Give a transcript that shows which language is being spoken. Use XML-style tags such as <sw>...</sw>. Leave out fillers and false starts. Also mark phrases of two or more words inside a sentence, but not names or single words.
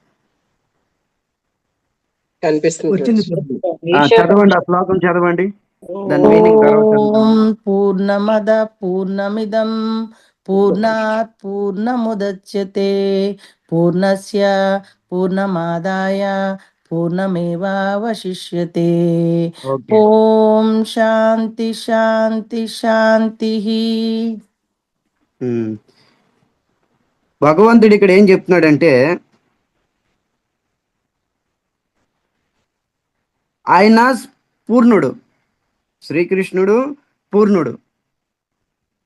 <te>కనిపిస్తుంది వచ్చింది. ప్రభు. చదవండి, ఆ శ్లోకం చదవండి. దాని మీనింగ్ తర్వాత చదువుతాం.</te> <sa>ఓం పూర్ణమద పూర్ణమిదం పూర్ణాత్ పూర్ణముదచ్యతే పూర్ణస్య పూర్ణమాదాయ పూర్ణమేవావశిష్యతే.</sa> <te>ఓకే.</te> <sa>ఓం శాంతి శాంతి శాంతి. ఉమ్.</sa> <te>భగవంతుడు ఇక్కడ ఏం చెప్తున్నాడంటే, ఆయన పూర్ణుడు, శ్రీకృష్ణుడు పూర్ణుడు.</te>